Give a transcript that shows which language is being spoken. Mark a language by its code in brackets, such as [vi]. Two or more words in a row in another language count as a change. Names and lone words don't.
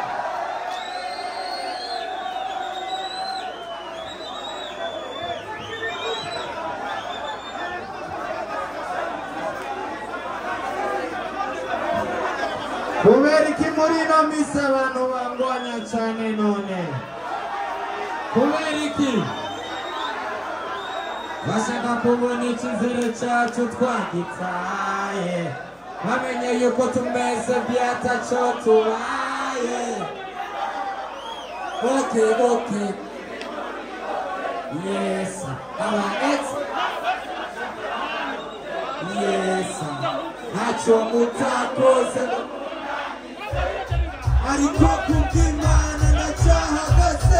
[rw] Kubera iki muri ino minsi abantu bangwanya cyane none? Kubera iki? Bashaka kubona icyizere cyacu twagitaye, bamenye yuko tumeze byatacyo tubaye. [en] Okay. Yes, our ex. Yes, [rw] ntacyo mutakoze. Ariko kubw'Imana ndacyahagaze.